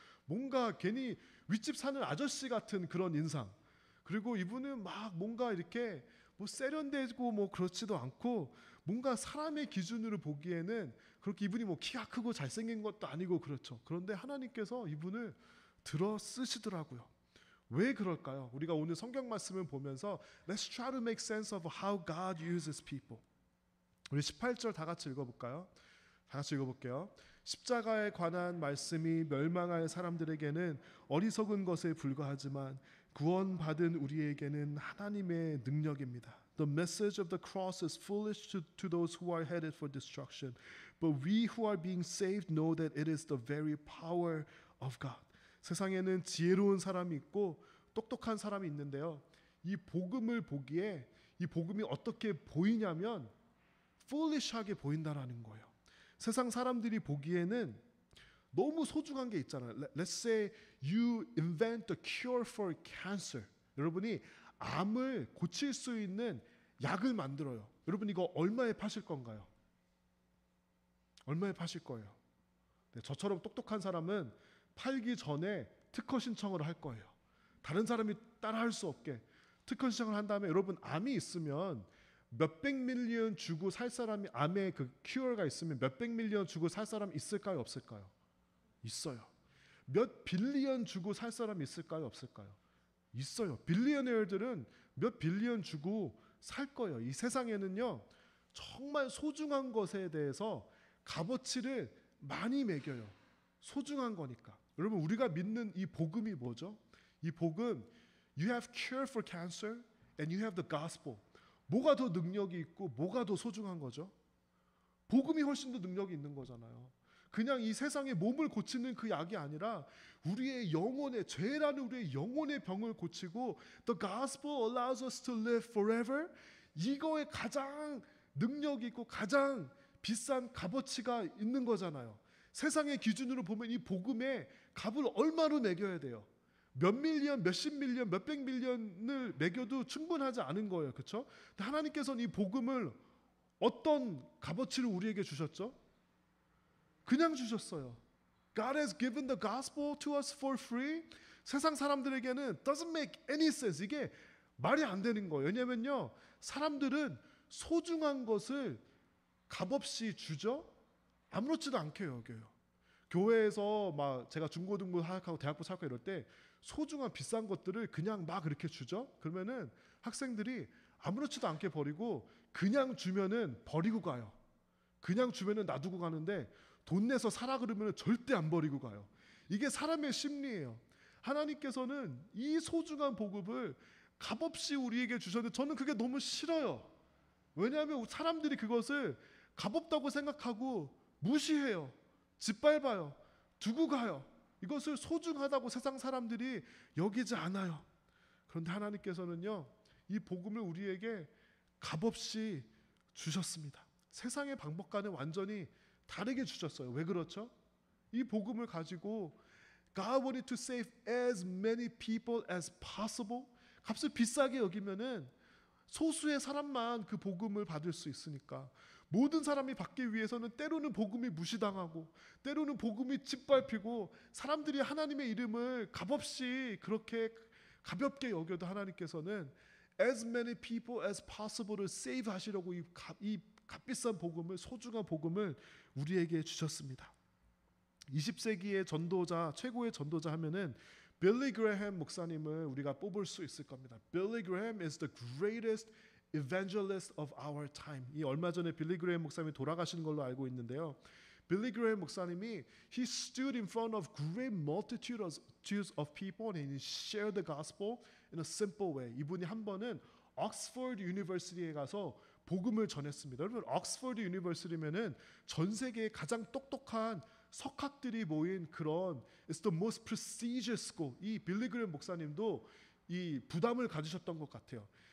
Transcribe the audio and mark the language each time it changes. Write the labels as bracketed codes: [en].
[ko] 뭔가 괜히 윗집 사는 아저씨 같은 그런 인상. 그리고 이분은 막 뭔가 이렇게 뭐 세련되고 뭐 그렇지도 않고 뭔가 사람의 기준으로 보기에는 그렇게 이분이 뭐 키가 크고 잘생긴 것도 아니고 그렇죠. 그런데 하나님께서 이분을 들어 쓰시더라고요. 왜 그럴까요? 우리가 오늘 성경 말씀을 보면서 [en] Let's try to make sense of how God uses people. [ko] 우리 18절 다 같이 읽어볼까요? 다 같이 읽어볼게요. 십자가에 관한 말씀이 멸망할 사람들에게는 어리석은 것에 불과하지만 구원받은 우리에게는 하나님의 능력입니다. [en] The message of the cross is foolish to those who are headed for destruction, but we who are being saved know that it is the very power of God. [ko] 세상에는 지혜로운 사람이 있고 똑똑한 사람이 있는데요. 이 복음을 보기에 이 복음이 어떻게 보이냐면 foolish하게 보인다라는 거예요. 세상 사람들이 보기에는 너무 소중한 게 있잖아요. [en] Let's say you invent the cure for cancer. [ko] 여러분이 암을 고칠 수 있는 약을 만들어요. 여러분 이거 얼마에 파실 건가요? 얼마에 파실 거예요? 네, 저처럼 똑똑한 사람은 팔기 전에 특허 신청을 할 거예요. 다른 사람이 따라할 수 없게 특허 신청을 한 다음에 여러분 암이 있으면 몇백 밀리언 주고 살 사람이 암의 그 큐어가 있으면 몇백 밀리언 주고 살 사람 있을까요? 없을까요? 있어요. 몇 빌리언 주고 살 사람 있을까요? 없을까요? 있어요. 빌리어너들은 몇 빌리언 주고 살 거예요. 이 세상에는요 정말 소중한 것에 대해서 값어치를 많이 매겨요. 소중한 거니까. 여러분 우리가 믿는 이 복음이 뭐죠? 이 복음 [en] You have cure for cancer and you have the gospel. [ko] 뭐가 더 능력이 있고 뭐가 더 소중한 거죠? 복음이 훨씬 더 능력이 있는 거잖아요. 그냥 이 세상의 몸을 고치는 그 약이 아니라 우리의 영혼의 죄라는 우리의 영혼의 병을 고치고 [en] The gospel allows us to live forever. [ko] 이거에 가장 능력이 있고 가장 비싼 값어치가 있는 거잖아요. 세상의 기준으로 보면 이 복음에 값을 얼마로 매겨야 돼요? 몇 밀리언, 몇십 밀리언, 몇백 밀리언을 매겨도 충분하지 않은 거예요. 그렇죠? 하나님께서는 이 복음을 어떤 값어치를 우리에게 주셨죠? 그냥 주셨어요. [en] God has given the gospel to us for free. [ko] 세상 사람들에게는 [en] doesn't make any sense. [ko] 이게 말이 안 되는 거예요. 왜냐면요. 사람들은 소중한 것을 값없이 주죠. 아무렇지도 않게 여겨요. 교회에서 막 제가 중고등부 사역하고 대학부 사역하고 이럴 때 소중한 비싼 것들을 그냥 막 이렇게 주죠. 그러면은 학생들이 아무렇지도 않게 버리고 그냥 주면은 버리고 가요. 그냥 주면은 놔두고 가는데 돈 내서 사라 그러면 절대 안 버리고 가요. 이게 사람의 심리예요. 하나님께서는 이 소중한 복음을 값없이 우리에게 주셨는데 저는 그게 너무 싫어요. 왜냐하면 사람들이 그것을 값없다고 생각하고 무시해요. 짓밟아요. 두고 가요. 이것을 소중하다고 세상 사람들이 여기지 않아요. 그런데 하나님께서는요, 이 복음을 우리에게 값없이 주셨습니다. 세상의 방법과는 완전히 다르게 주셨어요. 왜 그렇죠? 이 복음을 가지고 [en] God wanted to save as many people as possible. [ko] 값을 비싸게 여기면은 소수의 사람만 그 복음을 받을 수 있으니까 모든 사람이 받기 위해서는 때로는 복음이 무시당하고 때로는 복음이 짓밟히고 사람들이 하나님의 이름을 값없이 그렇게 가볍게 여겨도 하나님께서는 [en] as many people as possible [ko] 를 save 하시려고 이 값비싼 복음을, 소중한 복음을 우리에게 주셨습니다. 20세기의 전도자, 최고의 전도자 하면은 빌리 그레햄 목사님을 우리가 뽑을 수 있을 겁니다. [en] 빌리 그레햄 is the greatest evangelist of our time. [ko] 이 얼마 전에 빌리 그레햄 목사님이 돌아가신 걸로 알고 있는데요. 빌리 그레햄 목사님이 [en] he stood in front of great multitudes of people and he shared the gospel in a simple way. [ko] 이분이 한 번은 옥스퍼드 유니버시티에 가서 복음을 전했습니다. 여러분 옥스퍼드 유니버시티면은 전 세계의 가장 똑똑한 석학들이 모인 그런 [en] it's the most prestigious school. [ko] 이 빌리 그레햄 목사님도 이 부담을 가지셨던 것 같아요.